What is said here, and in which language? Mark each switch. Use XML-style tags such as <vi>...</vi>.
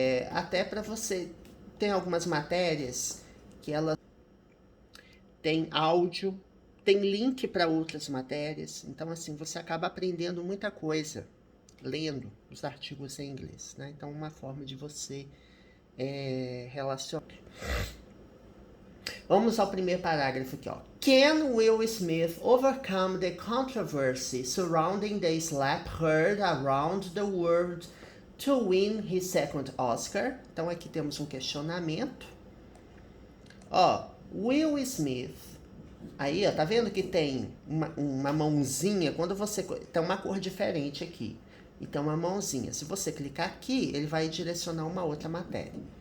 <pt>Até para você... Tem algumas matérias que ela tem áudio, tem link para outras matérias. Então, assim, você acaba aprendendo muita coisa lendo os artigos em inglês, né? Então, uma forma de você relacionar. Vamos ao primeiro parágrafo aqui, ó.</pt> <en>Can Will Smith overcome the controversy surrounding the slap heard around the world to win his second Oscar?</en> <pt>Então aqui temos um questionamento. Ó, Will Smith. Aí, ó, tá vendo que tem uma mãozinha? Quando você... Tem uma cor diferente aqui. Então, uma mãozinha. Se você clicar aqui, ele vai direcionar uma outra matéria.</pt>